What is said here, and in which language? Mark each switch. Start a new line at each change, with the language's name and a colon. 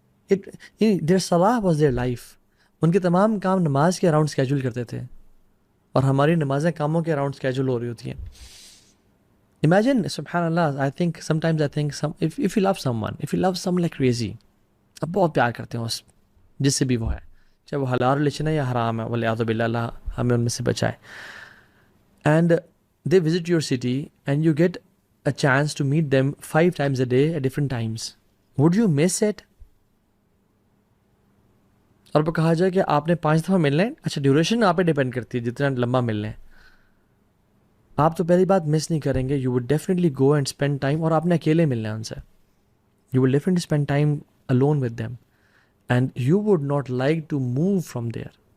English: their صلاح was their life.
Urdu: ان کے تمام کام نماز کے اراؤنڈ اسکیجول کرتے تھے اور ہماری نمازیں کاموں کے اراؤنڈ اسکیجول ہو رہی ہوتی ہیں.
English: Imagine, subhanallah, sometimes I think if you love someone like crazy,
Urdu: اب بہت پیار کرتے ہیں اس جس سے بھی وہ ہے, چاہے وہ حلال ریلیشن ہے یا حرام ہے, والعیاذ باللہ, اللہ ہمیں ان میں سے بچائے.
English: And they visit your city and you get a chance to meet them 5 times a day at different times. Would you miss it?
Urdu: اور وہ کہا جائے کہ آپ نے 5 دفعہ ملنا ہے, اچھا ڈیوریشن آپ پہ ڈیپینڈ کرتی ہے جتنا لمبا ملنا ہے. آپ تو پہلی بات مس نہیں کریں گے.
English: you would definitely go and spend time,
Urdu: اور آپ نے اکیلے ملنا ہے ان سے.
English: You would definitely spend time alone with them and you would not like to move from there.